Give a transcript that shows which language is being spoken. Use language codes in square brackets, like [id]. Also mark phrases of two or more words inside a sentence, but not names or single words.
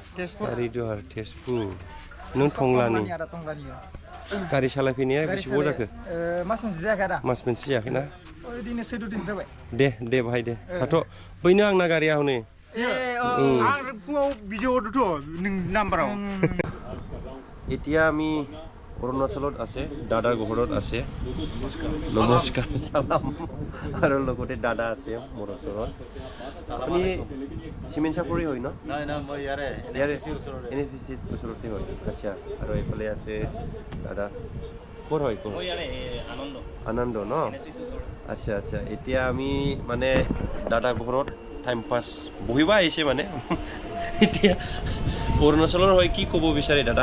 [brx] तेजपुर नों टंलानि गारि सालायफैनाया बेसेबां जाखो मास मोनसे जायाखै आदा मास मोनसे जायाखैना ओइदिनो 14 दिन जाबाय दे भाई दे थाथ' बैनो आंना गारिया हनै आं फुङाव भिडिअ हरदोंथ' नों नाम्बाराव [as] এতিয়া আমি অৰুণাচলত আছে দাদাৰ ঘৰত আছে নমস্কাৰ সালাম আৰু লগতে দাদা আছে মোৰ ওচৰত আপুনি চিমেণ্ট চাপৰি হয় ন নাই মই ইয়াৰে এনএফিচি ওচৰতে হয় আচ্ছা আৰু এইফালে আছে দাদা ক'ৰ হয় মই ইয়াৰে আনন্দ ন আচ্ছা আচ্ছা এতিয়া আমি মানে দাদা ঘৰত টাইম পাছ বহিবা আহিছে মানে এতিয়া অৰুণাচলৰ হয় কি ক'ব বিচাৰে দাদা